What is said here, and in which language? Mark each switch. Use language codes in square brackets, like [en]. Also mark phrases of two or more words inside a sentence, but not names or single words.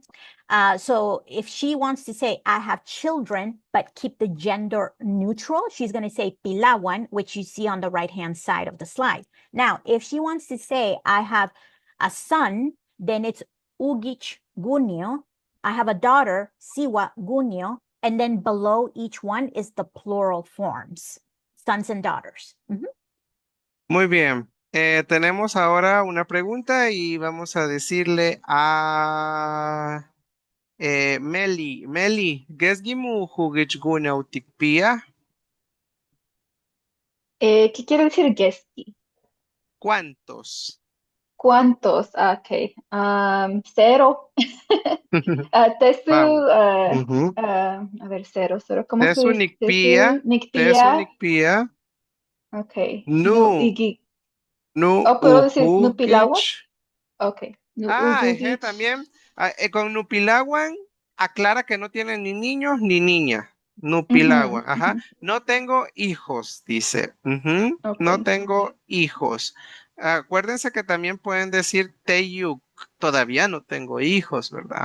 [en] So if she wants to say, I have children, but keep the gender neutral, she's going to say pilawan, which you see on the right-hand side of the slide. Now, if she wants to say, I have a son, then it's [nhe] ugich gunio. [en] I have a daughter, [nhe] siwa gunio. [en] And then below each one is the plural forms, sons and daughters. Mm-hmm. [es] Muy bien. Tenemos ahora una pregunta y vamos a decirle a Meli. Meli, [nhe] gesgimu hugichguna utikpia. [es] ¿Qué quiere decir geski? ¿Cuántos? ¿Cuántos? Ok. 0. [nhe] Tesu, [es] Vamos. Ujú. a ver, 0, 0. ¿Cómo se [nhe] Tesu [es] dice? [nhe] nikpia. Tesu, Tesu nikpia. nikpia. [es] Ok. [nhe] Nu. Nu [es] Oh, ¿puedo decir nupilawan? [nhe] uhugich. Ok. Ugugich. [es] También. Con Nupilawan aclara que no tiene ni niños ni niña. [nhe] Nupilawan, [es] Ujú, ajá. ujú. No tengo hijos, dice. Ujú. Ok. No tengo hijos. Acuérdense que también pueden decir Teyuk. todavía no tengo hijos, ¿verdad?